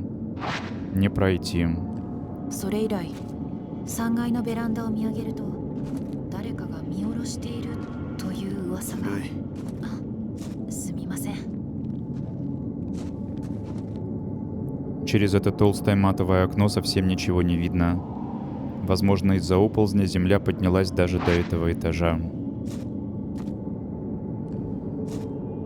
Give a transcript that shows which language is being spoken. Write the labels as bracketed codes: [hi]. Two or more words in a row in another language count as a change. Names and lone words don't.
[ru] Не пройти. [ja] それ以来、3階のベランダを見上げると、誰かが見下ろしているという噂が。すみません。 [ru] Через это толстое матовое окно совсем ничего не видно. Возможно, из-за оползня земля поднялась даже до этого этажа.